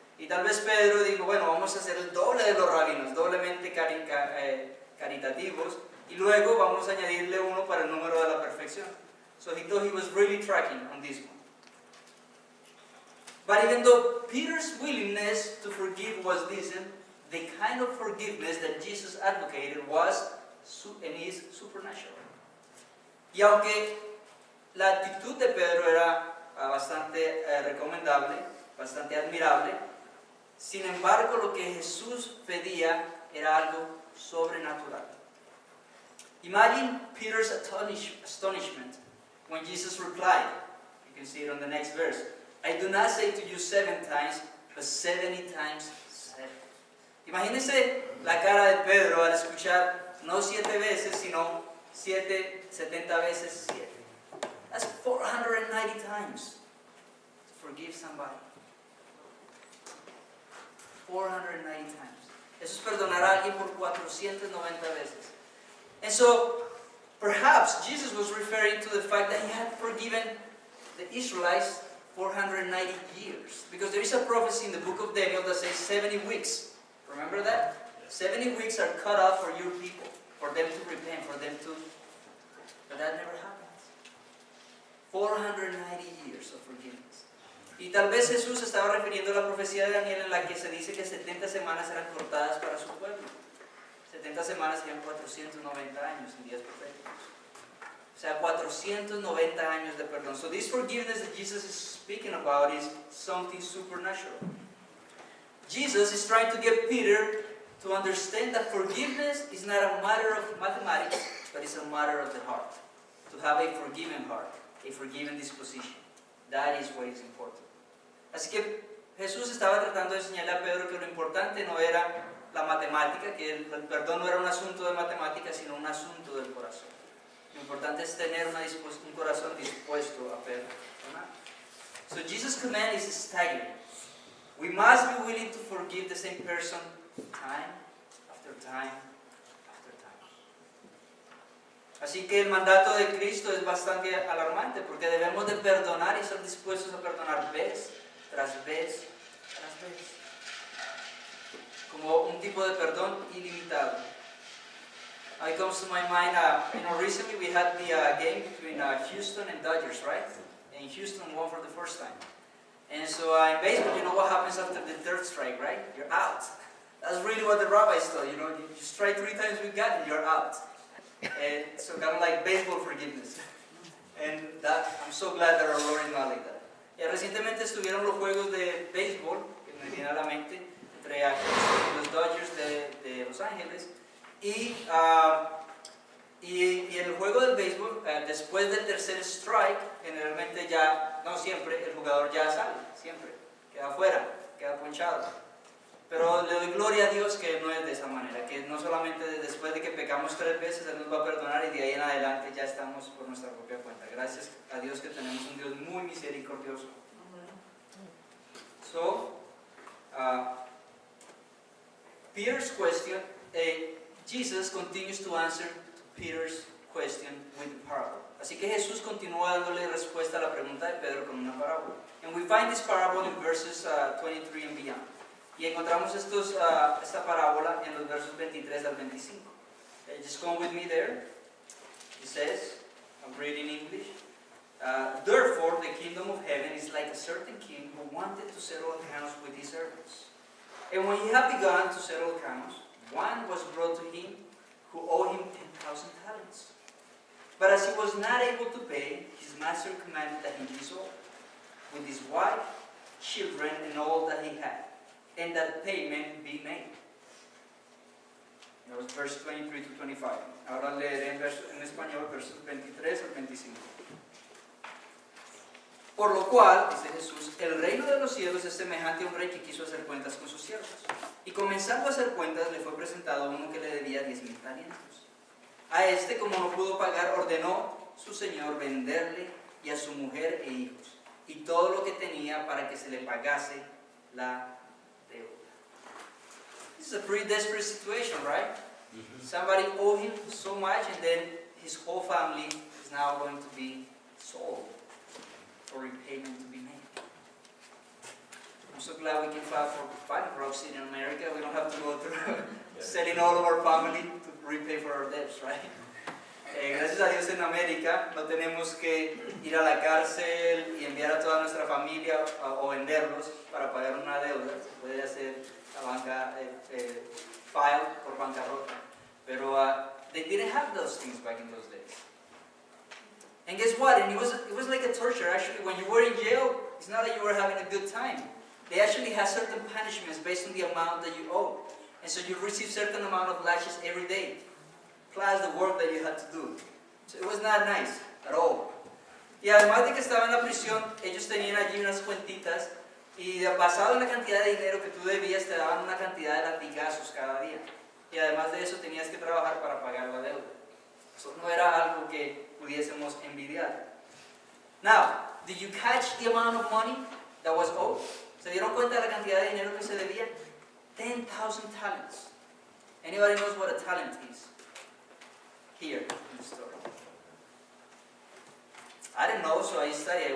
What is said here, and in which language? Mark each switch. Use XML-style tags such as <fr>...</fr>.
<es>Y tal vez Pedro dijo, bueno, vamos a hacer el doble de los rabinos, doblemente caritativos, y luego vamos a añadirle 1 para el número de la perfección.</es> <en>So he thought he was really tracking on this one. But even though Peter's willingness to forgive was decent, the kind of forgiveness that Jesus advocated was and is supernatural.</en> <es>Y aunque la actitud de Pedro era bastante recomendable, bastante admirable, sin embargo lo que Jesús pedía era algo sobrenatural.</es> <en>Imagine Peter's astonishment when Jesus replied. You can see it on the next verse. I do not say to you 7 times, but 70 times 7.</en> <es>Imagínense la cara de Pedro al escuchar no 7 veces, sino 70 veces 7.</es> <en>That's 490 times to forgive somebody. 490 times.</en> <es>Eso es perdonar a alguien por 490 veces.</es> <en>And so, perhaps Jesus was referring to the fact that He had forgiven the Israelites 490 years. Because there is a prophecy in the book of Daniel that says 70 weeks. Remember that? 70 weeks are cut off for your people, for them to repent, for them to... But that never happens. 490 years of forgiveness.</en> <es>Y tal vez Jesús estaba refiriendo a la profecía de Daniel en la que se dice que 70 semanas eran cortadas para su pueblo. 70 semanas serían 490 años en días proféticos. O sea, 490 años de perdón.</es> <en>So this forgiveness that Jesus is speaking about is something supernatural. Jesus is trying to get Peter to understand that forgiveness is not a matter of mathematics, but it's a matter of the heart. To have a forgiven heart, a forgiven disposition. That is what is important.</en> <es>Así que Jesús estaba tratando de enseñarle a Pedro que lo importante no era la matemática, que el perdón no era un asunto de matemáticas, sino un asunto del corazón. Lo importante es tener un corazón dispuesto a perdonar.</es> <en>So Jesus' command is staggering. We must be willing to forgive the same person time after time after time.</en> <es>Así que el mandato de Cristo es bastante alarmante porque debemos de perdonar y ser dispuestos a perdonar vez tras vez tras vez. Como un tipo de perdón ilimitado.</es> <en>It comes to my mind, recently we had the game between Houston and Dodgers, right? And Houston won for the first time. And so in baseball, you know what happens after the third strike, right? You're out. That's really what the rabbis tell you, you strike 3 times with God and you're out. And so kind of like baseball forgiveness. And I'm so glad that our Lord is not like that.</en> <es>Recientemente estuvieron los juegos de béisbol, que me viene a la mente, entre los Dodgers de Los Ángeles. Y en el juego del béisbol, después del tercer strike, generalmente ya, no siempre, el jugador ya sale, siempre. Queda afuera, queda ponchado. Pero le doy gloria a Dios que no es de esa manera, que no solamente después de que pecamos 3 veces, Él nos va a perdonar y de ahí en adelante ya estamos por nuestra propia cuenta. Gracias a Dios que tenemos un Dios muy misericordioso.</es> <en>So, Peter's question, Jesus continues to answer Peter's question with the parable.</en> <es>Así que Jesús continúa dándole respuesta a la pregunta de Pedro con una parábola.</es> <en>And we find this parable in verses 23 and beyond.</en> <es>Y encontramos esta parábola en los versos 23 al 25.</es> <en>Just come with me there. It says, I'm reading English. Therefore, the kingdom of heaven is like a certain king who wanted to settle accounts with his servants. And when he had begun to settle accounts, one was brought to him who owed him 10,000 talents. But as he was not able to pay, his master commanded that he be sold, with his wife, children, and all that he had, and that payment be made. That was verse 23 to 25.</en> <es>Ahora leeré en español versos 23 al 25. Por lo cual, dice Jesús, el reino de los cielos es semejante a un rey que quiso hacer cuentas con sus siervos. Y comenzando a hacer cuentas, le fue presentado uno que le debía 10,000 talentos. A este, como no pudo pagar, ordenó su señor venderle y a su mujer e hijos, y todo lo que tenía para que se le pagase la deuda.</es> <en>This is a pretty desperate situation, right? Mm-hmm. Somebody owed him so much, and then his whole family is now going to be sold for repayment to be made. I'm so glad we can file for bankruptcy in America. We don't have to go through selling all of our family to repay for our debts, right?</en> <es>Gracias a Dios en América no tenemos que ir a la cárcel y enviar a toda nuestra familia o venderlos para pagar una deuda. Se puede hacer la banca, file por bancarrota.</es> <en>Pero they didn't have those things back in those days. And guess what? And it was like a torture. Actually, when you were in jail, it's not that you were having a good time. They actually had certain punishments based on the amount that you owed. And so you receive certain amount of lashes every day, plus the work that you had to do. So it was not nice at all.</en> <es>Y además de que estaba en la prisión, ellos tenían allí unas cuentitas y basado en la cantidad de dinero que tú debías, te daban una cantidad de latigazos cada día. Y además de eso, tenías que trabajar para pagar la deuda. Eso no era algo que pudiésemos envidiar.</es> <en>Now, did you catch the amount of money that was owed?</en> <es>¿Se dieron cuenta de la cantidad de dinero que se debía?</es> <en>10,000 talents. Anybody knows what a talent is? Here in the story. I didn't know, so I studied.</en>